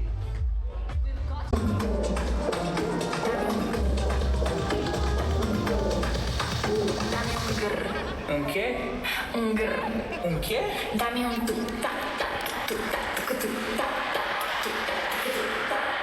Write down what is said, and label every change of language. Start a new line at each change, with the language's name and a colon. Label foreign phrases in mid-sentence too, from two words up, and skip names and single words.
English: We've got
Spanish: ¿Un qué? ¿Un qué? Dame un tu ta ta tu ta tu ta tu ta tu ta.